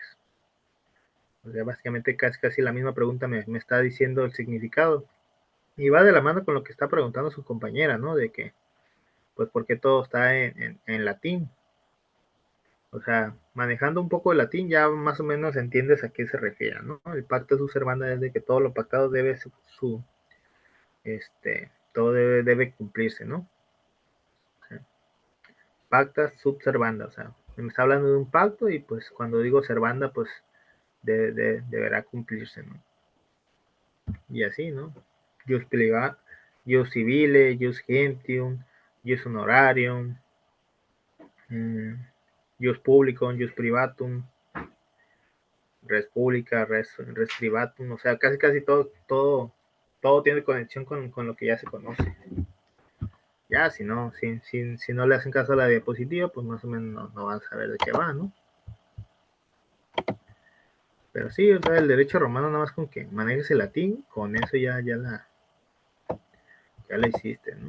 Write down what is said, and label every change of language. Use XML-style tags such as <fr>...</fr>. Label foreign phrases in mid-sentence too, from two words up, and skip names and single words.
<es>O sea, básicamente casi la misma pregunta me está diciendo el significado. Y va de la mano con lo que está preguntando su compañera, ¿no? De que, pues, ¿por qué todo está en latín? O sea, manejando un poco el latín ya más o menos entiendes a qué se refiere, ¿no? El</es> <la>pacta sunt servanda</la> <es>es de que todo lo pactado debe todo debe cumplirse, ¿no? O sea,</es> <la>pacta sunt servanda,</la> <es>o sea, me está hablando de un pacto y pues cuando digo servanda, pues deberá cumplirse, ¿no? Y así, ¿no?</es> <la>Jus civile, jus gentium, jus honorarium, jus publicum, jus privatum, res pública, res privatum,</la> <es>o sea, casi todo tiene conexión con lo que ya se conoce. Ya, si no le hacen caso a la diapositiva, pues más o menos no van a saber de qué va, ¿no? Pero sí, o sea, el derecho romano nada más con que manejes el latín, con eso ya la hiciste, ¿no?</es>